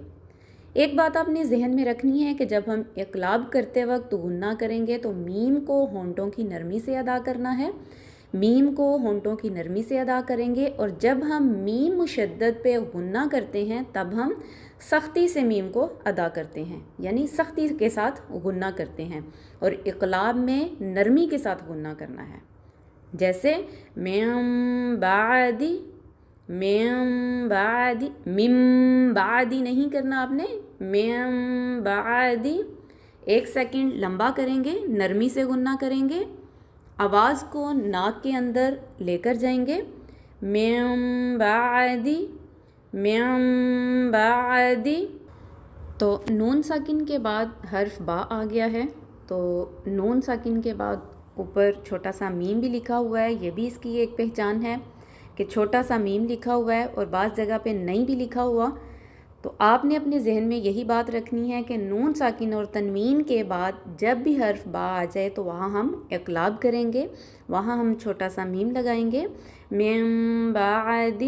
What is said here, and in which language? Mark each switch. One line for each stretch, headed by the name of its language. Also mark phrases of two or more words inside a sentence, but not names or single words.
Urdu: ایک بات آپ نے ذہن میں رکھنی ہے کہ جب ہم اقلاب کرتے وقت غنہ کریں گے تو میم کو ہونٹوں کی نرمی سے ادا کرنا ہے، میم کو ہونٹوں کی نرمی سے ادا کریں گے، اور جب ہم میم مشدد پہ غنہ کرتے ہیں تب ہم سختی سے میم کو ادا کرتے ہیں، یعنی سختی کے ساتھ غنہ کرتے ہیں، اور اقلاب میں نرمی کے ساتھ غنہ کرنا ہے۔ جیسے
Arabic: من بعدی، من بعدی، من بعدی
Urdu: نہیں کرنا آپ نے،
Arabic: من بعدی،
Urdu: ایک سیکنڈ لمبا کریں گے، نرمی سے غنہ کریں گے، آواز کو ناک کے اندر لے کر جائیں گے۔
Arabic: من بعدی، من بعدی۔
Urdu: تو نون ساکن کے بعد حرف با آ گیا ہے، تو نون ساکن کے بعد اوپر چھوٹا سا میم بھی لکھا ہوا ہے، یہ بھی اس کی ایک پہچان ہے کہ چھوٹا سا میم لکھا ہوا ہے اور بعض جگہ پہ نہیں بھی لکھا ہوا۔ تو آپ نے اپنے ذہن میں یہی بات رکھنی ہے کہ نون ساکن اور تنوین کے بعد جب بھی حرف با آ جائے تو وہاں ہم اقلاب کریں گے، وہاں ہم چھوٹا سا میم لگائیں گے،
Arabic: من بعدی۔